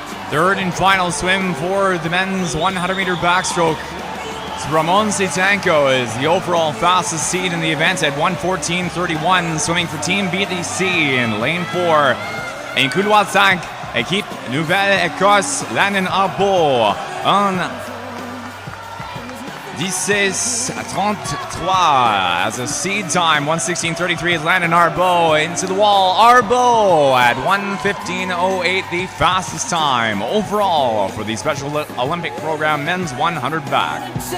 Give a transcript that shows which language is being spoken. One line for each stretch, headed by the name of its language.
English: Third and final swim for the men's 100-meter backstroke. Ramon Sitanko is the overall fastest seed in the event at 1:14.31, swimming for Team BDC in lane 4.
French: En couloir 5, équipe Nouvelle-Écosse, Landon Arbault en 16:33
English: as a seed time. 1:16.33 is Landon Arbault into the wall. Arbault at 1:15.08, the fastest time overall for the Special Olympic Program men's 100 back.